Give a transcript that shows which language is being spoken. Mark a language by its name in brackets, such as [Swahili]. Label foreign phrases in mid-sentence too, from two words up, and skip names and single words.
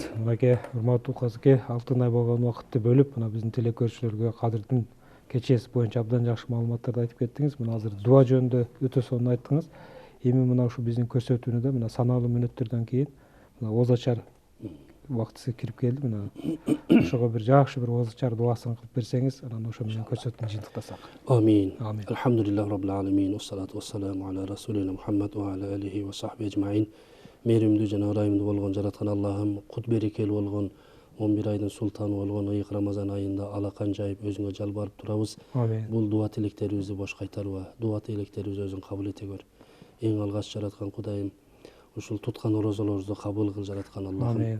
[Kyrgyz] Мынакей урматтуу Казыке, алтын ай болгон убакытты бөлүп, мына биздин телекөрүүчүлөргө кадырдын кечеси боюнча абдан жакшы маалыматтарды айтып кеттиңиз. Мына азыр дуа жөнүндө өтө сонун айттыңыз. Эми мына ушу биздин көрсөтүүнү да мына саналуу мүнөттөрдөн кийин мына оозо ачар убактысы кирип келди. Мына ошого бир жакшы бир оозо ачар дубасын кылып берсеңиз, анан ошо менен көрсөтүүнү жыйынтыктасак. Амин. [Arabic] الحمد لله رب العالمين. والصلاة والسلام على رسولنا محمد وعلى آله وصحبه أجمعين. [Kyrgyz] Меримдүү жана ырайымдуу болгон жараткан Аллахым, кут берекелүү болгон 11 айдын султаны болгон ыйык Рамазан айында алакан жайып өзүңө жалбарып турабыз. Бул дуа тилектерибизди бош кайтарба. Дуа тилектерибизди өзүң кабыл эте көр. Эң алгач жараткан Кудайым, ушул туткан орозолорубузду кабыл кыл жараткан Аллахым.